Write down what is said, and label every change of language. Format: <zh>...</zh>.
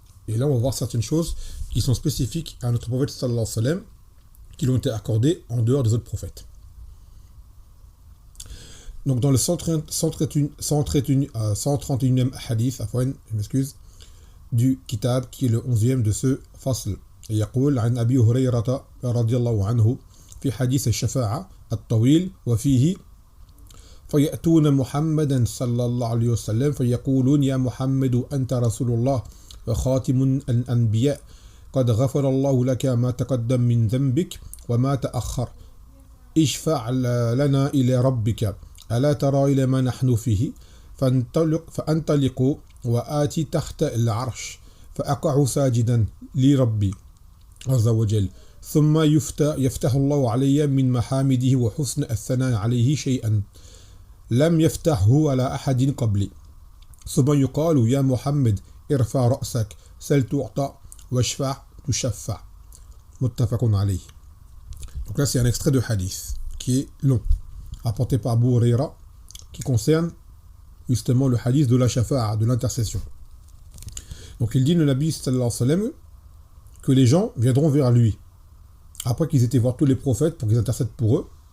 <fr>Et là on va voir certaines choses qui sont spécifiques à notre prophète</fr> <ar>sallallahu alayhi wa sallam</ar> <fr>qui lui ont été accordées en dehors des autres prophètes. Donc dans le 131e hadith, je m'excuse, du kitab qui est le 11e de ce fasl.</fr> <ar>يقول عن أبي هريرة رضي الله عنه في حديث الشفاعة الطويل وفيه فيأتون محمدا صلى الله عليه وسلم فيقولون يا محمد أنت رسول الله وخاتم الأنبياء قد غفر الله لك ما تقدم من ذنبك وما تأخر اشفع لنا إلى ربك ألا ترى إلى ما نحن فيه فأنطلق وآتي تحت العرش فأقع ساجدا لربي عز وجل ثم يفتح الله علي من محامده وحسن الثناء عليه شيئا لم يفتحه على أحد قبلي ثم يقال يا محمد ارفع رأسك سل تعطى واشفع تشفع متفق عليه.</ar> <fr>Donc là c'est un extrait de hadith qui est long, apporté par Abu Huraira, qui concerne justement le hadith de la shafa'a, de l'intercession. Donc il dit le Nabi</fr> <ar>sallallahu alayhi wa sallam</ar> <fr>que les gens viendront vers lui après qu'ils aient voir tous les prophètes pour qu'ils intercèdent pour eux.</fr>